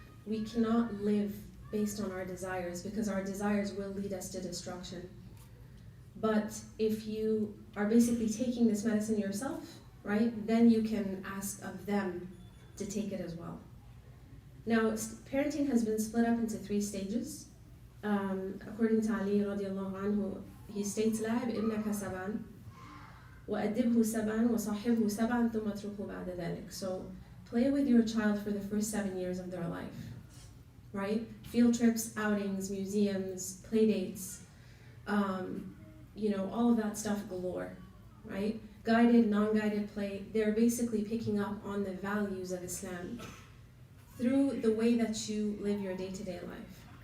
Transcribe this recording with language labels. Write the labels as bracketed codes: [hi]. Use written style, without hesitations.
[en] We cannot live based on our desires, because our desires will lead us to destruction. But if you are basically taking this medicine yourself, right, then you can ask of them to take it as well. Now, parenting has been split up into 3 stages. According to Ali radiallahu anhu, he states, [ar] لَعِبْ إِبْنَكَ سَبْعًا وَأَدِّبْهُ سَبْعًا وَصَحِّبْهُ سَبْعًا ثُمَّ اتْرُكْهُ بَعْدَ ذَلِكَ. [en] So, play with your child for the first 7 years of their life, right? Field trips, outings, museums, play dates, all of that stuff galore, right? Guided, non-guided play, they're basically picking up on the values of Islam through the way that you live your day-to-day life.